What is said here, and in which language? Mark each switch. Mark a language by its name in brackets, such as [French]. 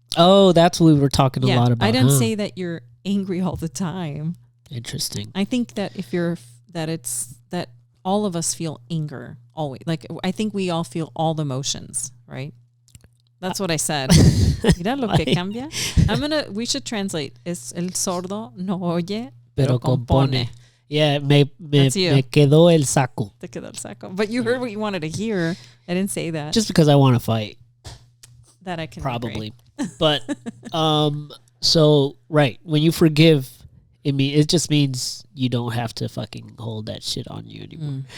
[English] Oh, that's what we were talking a lot about. I didn't say that you're angry all the time. Interesting. I think that that all of us feel anger always. Like I think we all feel all the emotions, right? That's what I said. [Spanish] Mira lo que cambia. [English] We should translate. [Spanish] Es el sordo no oye, pero compone. Yeah, me quedó el saco. Te quedó el saco. [English] But you heard what you wanted to hear. I didn't say that. Just because I want to fight. That I can probably. But so right, when you forgive, it just means you don't have to fucking hold that shit on you anymore.